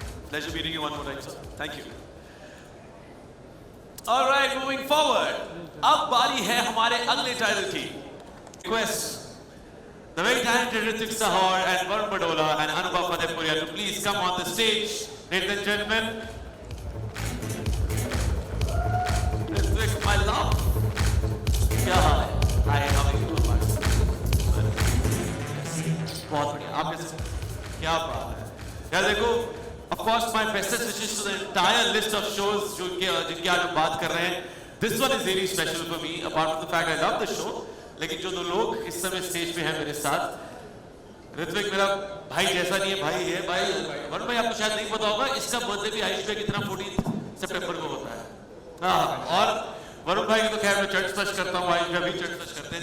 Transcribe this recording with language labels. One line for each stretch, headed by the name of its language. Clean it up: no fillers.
English: Pleasure meeting you one more time, sir. Thank you. All right, moving forward.
Hindi: अब बारी है हमारे अगले टाइटल की.
English: Request the very talented Ritvik Sahar and Varun Badola and Anubhav Fatehpuria to please come on the stage, ladies and gentlemen. Ritvik, my love.
Hindi: क्या हाल है?
English: Hi, how are you?
Hindi: बहुत बढ़िया. आप कैसे? क्या बात है? यार देखो.
English: Of course, my bestest wishes to the entire list of shows
Hindi: जिनके आज हम बात कर रहे हैं.
English: This one is really special for me. Apart from the fact I love the show,
Hindi: लेकिन जो दो लोग इस समय स्टेज पे हैं मेरे साथ, ऋत्विक मेरा भाई जैसा नहीं है, भाई है भाई. वरुण भाई आपको शायद नहीं पता होगा, इसका बर्थडे भी आयुष भाई की तरह 14 सितंबर को होता है. हाँ, और वरुण भाई की तो खैर मैं चर्च फर्स्ट करता हूँ, आयुष भाई भी चर्च फर्स्ट करते हैं.